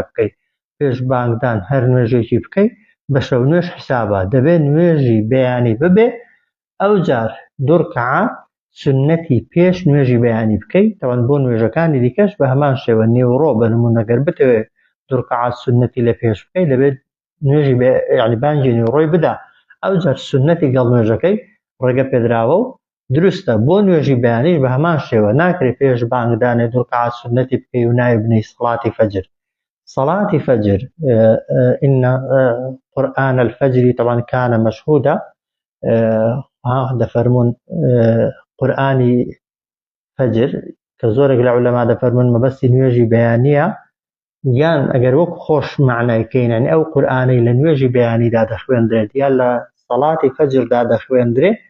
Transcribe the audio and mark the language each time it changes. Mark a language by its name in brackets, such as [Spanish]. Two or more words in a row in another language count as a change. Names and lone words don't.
[Central Kurdish] بکەیت پێش بانگدان هەر نوێژێکی بکەیت بە شەو نوێژ حسابە دەبێت نوێژی بەیانی ببێ ئەو جار 2 ڕکعات سنەتی پێش نوێژی بەیانی بکەیت تەوان بۆ نوێژەکانی دیکەش بە هەمان شێوە نێوڕۆ بە نمونەگەر بتەوێت 2 ڕکعات سنەتی لە پێش بکەیت دەبێت نوێژی یعنی بانگی نێوڕۆی بدا ئەو جار سنەتی گەڵ نوێژەکەی ڕێگە پێدراوە و دروستە بۆ نوێژی بەیانیش بە هەمان شێوە ناکرێت پێش بانگدانێ 2 ڕکعات سنەتی بکەی و ناوی بنەی سەڵاتی فەجر. [Arabic] صلاة فجر إن قرآن الفجر طبعا كان مشهودا [Central Kurdish] دەفەرمون قورآنی فەجر کە زۆرێک لە عولەما دەفەرمون مەبەستی نوێژی بەیانیە یان ئەگەر وەک خۆش معنایکەین یعنی ئەو قورآنەی لە نوێژی بەیانیدا دەخوێندرێت یان لە سەڵاتی فەجردا دەخوێندرێت